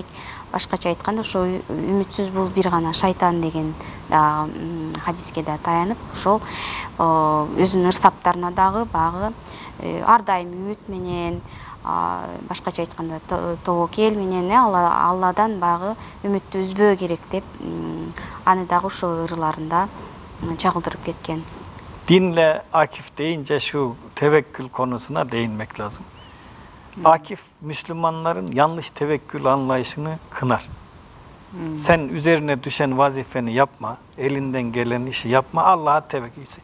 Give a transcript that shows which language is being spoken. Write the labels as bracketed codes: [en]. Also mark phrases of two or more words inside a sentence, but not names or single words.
[ky] Башкача айтканда ошо үмүтсүз бул бир гана шайтан деген хадиске да таянып, ошол өзүнүн ырсаптарына дагы багы ар дайым үмүт менен, башкача айтканда тобокел менен Алладан багы үмүттү үзбөө керек деп аны дагы ошол ырларында чагылдырып кеткен. [tr] Dinle Akif deyince şu tevekkül konusuna değinmek lazım. Akif Müslümanların yanlış tevekkül anlayışını kınar. Sen üzerine düşen vazifeni yapma, elinden gelen işi yapma, Allah'a tevekkül et.